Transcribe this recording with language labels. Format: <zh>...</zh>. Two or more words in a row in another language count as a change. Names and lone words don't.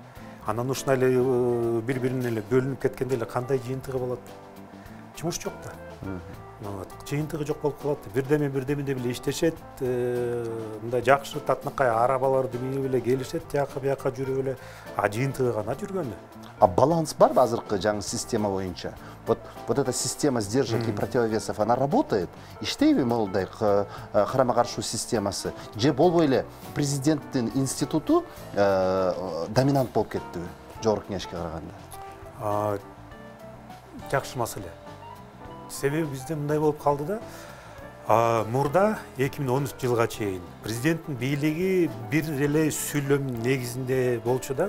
<ky>Анан ушундай эле бири-бирине эле бөлүнүп кеткенде эле кандай жыйынтыгы болот? Жумуш жок да. Жыйынтыгы жок болуп калат. Бирдеме деп эле иштешет, мындай жакшы татынакай арабаларды минип эле келишет, жака бияка жүрүп эле, а жыйынтыгы гана жүргөн. А баланс барбы азыркы жаңы система боюнча?</ky> <ru>Вот эта система сдержек и противовесов, она работает?</ru> <ky>Иштейби молдай карама-каршы системасы? Же болбой эле президенттин институту доминант болуп кеттиби жогорку кеңешке караганда? Жакшы маселе. Себеби бизде мындай болуп калды да, мурда 2013 жылга чейин президенттин бийлиги бир эле сүйлөм негизинде болчу да.</ky>